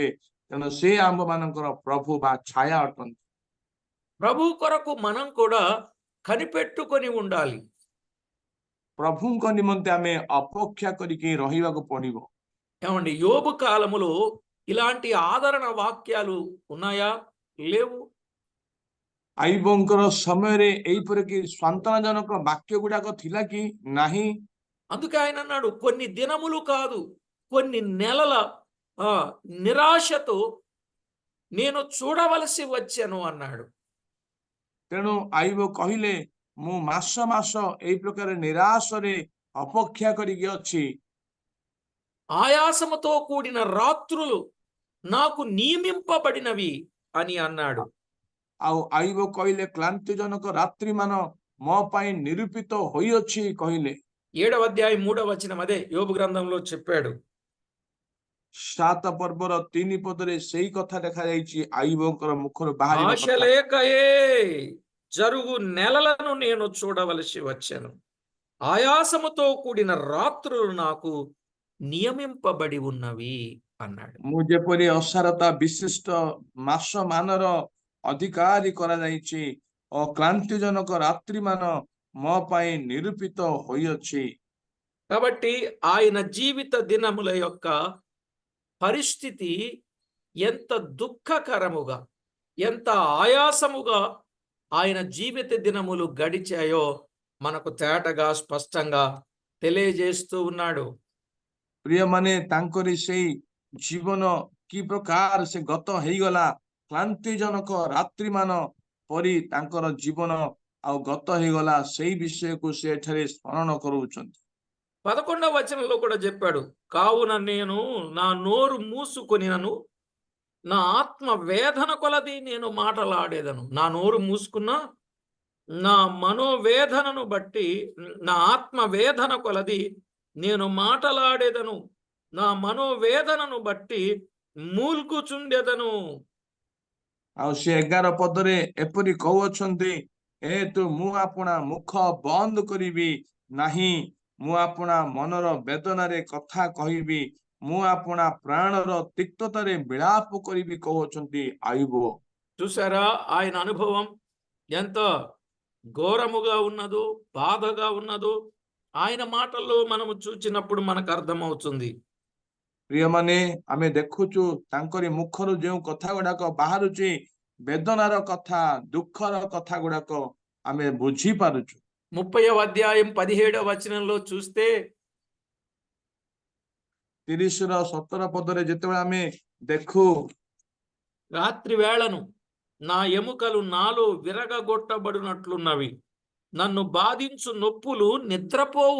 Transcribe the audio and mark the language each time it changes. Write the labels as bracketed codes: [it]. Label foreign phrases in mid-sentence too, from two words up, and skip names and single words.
[or] ତେଣୁ ସେ ଆମ୍ଭମାନଙ୍କର ପ୍ରଭୁ ବା ଛାୟା ଅଟନ୍ତି। [te] ప్రభు కొరకు మనం కూడా కనిపెట్టుకొని ఉండాలి. [or] ପ୍ରଭୁଙ୍କ ନିମନ୍ତେ ଆମେ ଅପେକ୍ଷା କରିକି ରହିବାକୁ ପଡିବ। [te] ఏమండి, యోబు కాలములో ఇలాంటి ఆదరణ వాక్యాలు ఉన్నాయా? లేవు. [or] ଆଇବଙ୍କର ସମୟରେ ଏଇପରିକି ସାନ୍ତ୍ୱନାଜନକ ବାକ୍ୟ ଗୁଡାକ ଥିଲା କି? ନାହିଁ। [te] అందుకే ఆయన అన్నాడు, కొన్ని దినములు కాదు కొన్ని నెలల నిరాశతో నేను చూడవలసి వచ్చాను అన్నాడు. [or] ତେଣୁ ଆଇବ କହିଲେ ମୁଁ ମାସ ମାସ ଏଇ ପ୍ରକାର ନିରାଶରେ ଅପେକ୍ଷା କରିକି ଅଛି। [te] ఆయాసముతో కూడిన రాత్రులు నాకు నియమింపబడినవి అని అన్నాడు. [or] ଆଉ ଆଇବ କହିଲେ କ୍ଳାନ୍ତିଜନକ ରାତ୍ରି ମାନ ମୋ ପାଇଁ ନିରୂପିତ ହୋଇଅଛି କହିଲେ। [te] 7వ అధ్యాయం 3వ వచనం అదే యోబు గ్రంథంలో చెప్పాడు. [or] 7 ପର୍ବର 3 ପଦରେ ସେଇ କଥା ଦେଖାଯାଇଛି। ଆଇବଙ୍କର ముఖରୁ ବାହାରିବ [te] ఆశ [or] କଥା। [te] లేకయే జరుగు నెలలను నేను చూడవలసి వచ్చాను, ఆయాసముతో కూడిన రాత్రులు నాకు నియమింపబడి ఉన్నవి అన్నాడు. [or] ମୁଁ ଯେପରି ଅସାରତା ବିଶିଷ୍ଟ ମାସ ମାନର ଅଧିକାରୀ କରାଯାଇଛି ଓ କ୍ଳାନ୍ତିଜନକ ରାତ୍ରି ମାନ ମୋ ପାଇଁ ନିରୂପିତ ହୋଇଅଛି। [te] కాబట్టి ఆయన జీవిత దినముల యొక్క పరిస్థితి ఎంత దుఃఖకరముగా, ఎంత ఆయాసముగా ఆయన జీవిత దినములు గడిచాయో మనకు తేటగా స్పష్టంగా తెలియజేస్తూ ఉన్నాడు. [or] ପ୍ରିୟମାନେ ତାଙ୍କରି ସେଇ ଜୀବନ କି ପ୍ରକାର ସେ ଗତ ହେଇଗଲା, କ୍ଳାନ୍ତିଜନକ ରାତ୍ରି ମାନ ପରି ତାଙ୍କର ଜୀବନ ଆଉ ଗତ ହେଇଗଲା, ସେଇ ବିଷୟକୁ ସେ ଏଠାରେ ସ୍ମରଣ କରୁଛନ୍ତି। [te] 11వ వచనంలో కూడా చెప్పాడు, కావున నేను నా నోరు మూసుకొనినను నా ఆత్మ వేదన కొలది నేను మాటలాడేదను. నా నోరు మూసుకున్నా నా మనోవేదనను బట్టి, నా ఆత్మ వేదన కొలది నేను మాటలాడేదను, నా మనోవేదనను బట్టి మూల్గుచుండెదను. [or] ଆଉ ସେ 11 ପଦରେ ଏପରି କହୁଅଛନ୍ତି, ତୁ ମୁଁ ଆପଣା ମୁଖ ବନ୍ଦ କରିବି ନାହିଁ, ମୁଁ ଆପଣା ମନର ବେଦନାରେ କଥା କହିବି, ମୁଁ ଆପଣା ପ୍ରାଣର ତିକ୍ତତାରେ ବିଳାପ କରିବି କହୁଅଛନ୍ତି ଆୟୁବ। [te] చూసారా ఆయన అనుభవం ఎంత ఘోరముగా ఉన్నదో, బాధగా ఉన్నదో ఆయన మాటల్లో మనము చూచినప్పుడు మనకు అర్థమవుతుంది. [or] ପ୍ରିୟମାନେ ଆମେ ଦେଖୁଛୁ ତାଙ୍କରି ମୁଖରୁ ଯେଉଁ କଥା ଗୁଡାକ ବାହାରୁଛି, ବେଦନାର କଥା, ଦୁଃଖର କଥା ଗୁଡାକ ଆମେ ବୁଝିପାରୁଛୁ। [te] 30వ అధ్యాయం 17వ వచనంలో చూస్తే [or] 30ର 17 పଦରେ ଯେତେବେଳେ ଆମେ ଦେଖୁ, [te] రాత్రి వేళను నా ఎముకలు నాలో విరగగొట్టబడినట్లున్నవి, నన్ను బాధించు నొప్పులు నిద్రపోవు.